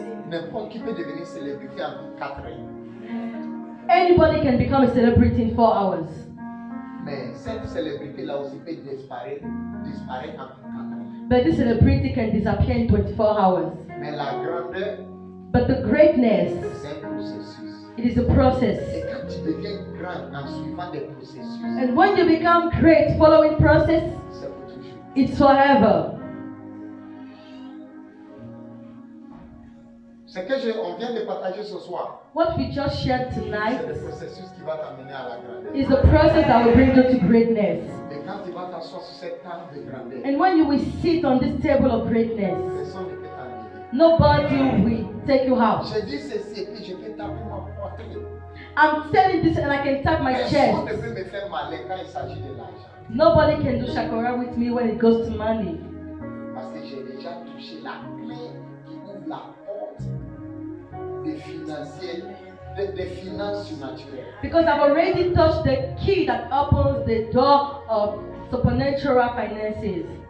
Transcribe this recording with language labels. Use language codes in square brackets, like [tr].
[fr] N'importe qui peut devenir célébrité en 4 ans. [en] Anybody can become a celebrity in 4 hours. [fr] Mais cette célébrité-là aussi peut disparaître en 4 ans. [en] But this celebrity can disappear in 24 hours. [fr] Mais la grandeur, [en] But the greatness, [fr] c'est un processus. [en] it is a process. [fr] Et quand tu deviens grand en suivant des processus, [en] And when you become great following process, [fr] c'est pour toujours. [en] it's forever. [fr] Ce que on vient de partager ce soir, [en] What we just shared [fr] c'est [en] tonight [fr] le processus qui va t'amener à la grandeur. [en] is the process that will bring you to greatness. [fr] Et quand tu vas t'asseoir sur cette table de grandeur, [en] And when you will sit on this table of greatness, [fr] personne ne peut t'amener. [en] nobody will take you out. [fr] Je dis ceci et puis je peux taper ma poitrine. [en] I'm telling this and I can tap my [fr] Personne ne [en] chest. [fr] peut me faire mal quand il s'agit de l'argent. [en] Nobody can do shakara with me when it goes to money. [fr] Parce que j'ai déjà touché la clé qui ouvre la porte des financiers, des finances surnaturelles. [en] Because I've already touched the key that opens the door of supernatural finances.